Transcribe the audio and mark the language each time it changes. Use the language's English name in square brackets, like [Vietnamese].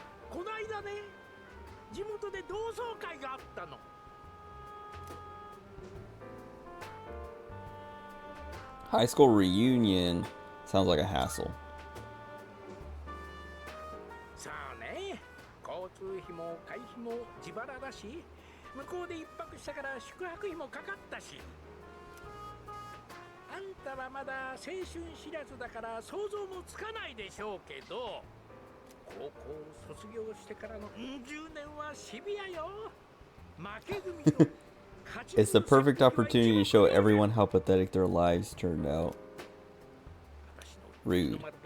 [Japanese] こないだね、地元で同窓会があったの。 [English] High school reunion sounds like a hassle. [Japanese] さあね、交通費も会費も自腹だし、向こうで一泊したから宿泊費もかかったし。あんたはまだ青春知らずだから想像もつかないでしょうけど、高校卒業してからの10年はシビアよ。負け組と [English] It's the perfect opportunity to show everyone how pathetic their lives turned out. Rude.